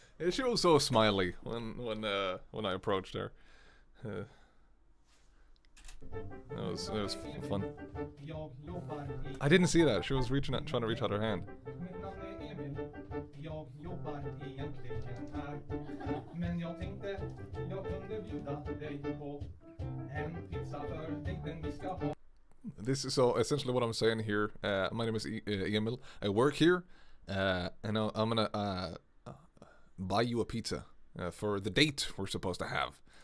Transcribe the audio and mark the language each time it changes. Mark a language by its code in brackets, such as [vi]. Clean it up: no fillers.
[en] She was so smiley when I approached her. It was fun. [sv] Jag jobbar i... [en] I didn't see that. She was trying to reach out her hand. [sv] Mitt namn är Emil. Jag jobbar egentligen här. Men jag tänkte jag kunde bjuda dig på en pizza för dejten vi ska ha. [en] This is so essentially what I'm saying here. My name is Emil. I work here, and I'm gonna buy you a pizza for the date we're supposed to have.